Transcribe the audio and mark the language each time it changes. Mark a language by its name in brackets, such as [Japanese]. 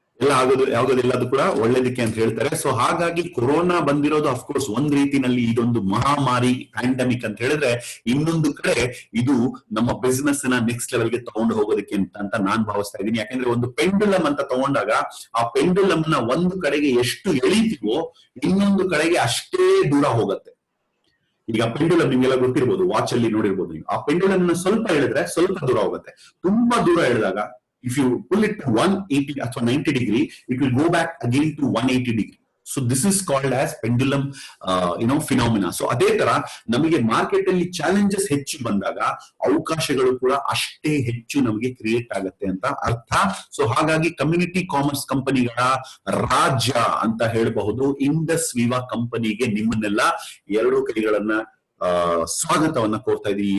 [Kannada] ಎಲ್ಲ ಆಗೋದಿಲ್ಲ ಅದು ಕೂಡ ಒಳ್ಳೇದಕ್ಕೆ ಅಂತ ಹೇಳ್ತಾರೆ. ಸೊ ಹಾಗಾಗಿ ಕೊರೋನಾ ಬಂದಿರೋದು ಅಫ್ಕೋರ್ಸ್ ಒಂದ್ ರೀತಿನಲ್ಲಿ ಇದೊಂದು ಮಹಾಮಾರಿ ಪ್ಯಾಂಡಮಿಕ್ ಅಂತ ಹೇಳಿದ್ರೆ, ಇನ್ನೊಂದು ಕಡೆ ಇದು ನಮ್ಮ ಬಿಸ್ನೆಸ್ ನ ನೆಕ್ಸ್ಟ್ ಲೆವೆಲ್ಗೆ ತಗೊಂಡು ಹೋಗೋದಕ್ಕೆ ಅಂತ ನಾನ್ ಭಾವಿಸ್ತಾ ಇದ್ದೀನಿ. ಯಾಕಂದ್ರೆ ಒಂದು ಪೆಂಡುಲಮ್ ಅಂತ ತಗೊಂಡಾಗ ಆ ಪೆಂಡುಲಮ್ ನ ಒಂದು ಕಡೆಗೆ ಎಷ್ಟು ಎಳಿತೀವೋ ಇನ್ನೊಂದು ಕಡೆಗೆ ಅಷ್ಟೇ ದೂರ ಹೋಗುತ್ತೆ. ಈಗ ಪೆಂಡುಲಮ್ ನಿಮ್ಗೆಲ್ಲ ಗೊತ್ತಿರ್ಬೋದು, ವಾಚ್ ಅಲ್ಲಿ ನೋಡಿರ್ಬೋದು ನೀವು. ಆ ಪೆಂಡುಲಮ್ ನ ಸ್ವಲ್ಪ ಎಳೆದ್ರೆ ಸ್ವಲ್ಪ ದೂರ ಹೋಗುತ್ತೆ. ತುಂಬಾ ದೂರ ಎಳೆದಾಗ [English] if you pull it to 180 [Kannada] ಅಥವಾ [English] 90 degree, it will go back again to 180 degree. So this is called as pendulum phenomena. [Kannada] So ಅದೇ ತರ ನಮಗೆ ಮಾರ್ಕೆಟ್ ಅಲ್ಲಿ ಚಾಲೆಂಜಸ್ ಹೆಚ್ಚು ಬಂದಾಗ ಅವಕಾಶಗಳು ಕೂಡ ಅಷ್ಟೇ ಹೆಚ್ಚು ನಮಗೆ ಕ್ರಿಯೇಟ್ ಆಗುತ್ತೆ ಅಂತ ಅರ್ಥ. ಸೊ ಹಾಗಾಗಿ ಕಮ್ಯುನಿಟಿ ಕಾಮರ್ಸ್ ಕಂಪನಿಗಳ ರಾಜ್ಯ ಅಂತ ಹೇಳಬಹುದು ಇಂಡಸ್ ವಿವಾ ಕಂಪನಿಗೆ ನಿಮ್ಮನ್ನೆಲ್ಲ 2 ಕೈಗಳನ್ನ ಸ್ವಾಗತವನ್ನ ಕೋರ್ತಾ ಇದೀವಿ.